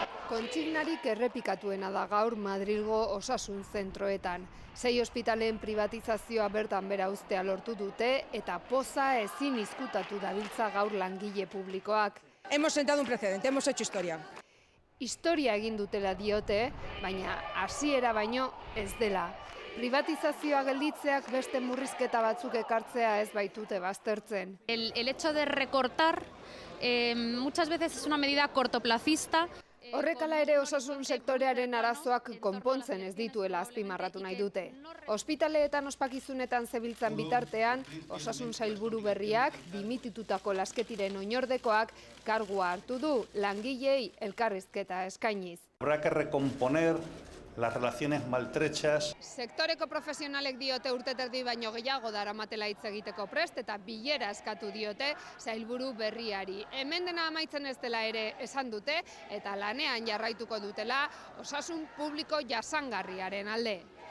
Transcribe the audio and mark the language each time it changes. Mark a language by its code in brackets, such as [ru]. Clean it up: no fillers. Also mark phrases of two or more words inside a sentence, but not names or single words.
[eu] Kontsignarik errepikatuena da gaur Madrilgo osasun zentroetan. 6 ospitaleen privatizazioa bertan bera uztea lortu dute eta poza ezin izkutatu dabiltza gaur langile publikoak. [es] Hemos sentado un precedente, hemos hecho historia. [eu] Historia egin dutela diote, baina hasiera baino ez dela. Privatizazioa gelditzeak beste murrizketa batzuk ekartzea ez baitute baztertzen. [es] El hecho de recortar muchas veces es una medida cortoplacista. [eu] Horrek hala ere osasun sektorearen arazoak konpontzen ez dituela azpimarratu nahi dute. Ospitaleetan ospakizunetan zebiltzan bitartean, osasun sailburu berriak, dimititutako Lasketiren oinordekoak, kargua hartu du langilei elkarrizketa eskainiz. [es] Habrá que recomponer las relaciones maltrechas. [eu] Sektoreko profesionalek diote urteterdi baino gehiago daramatela hitz egiteko prest eta bilera eskatu diote sailburu berriari. Hemen dena amaitzen ez dela ere esan dute eta lanean jarraituko dutela osasun publiko jasangarriaren alde.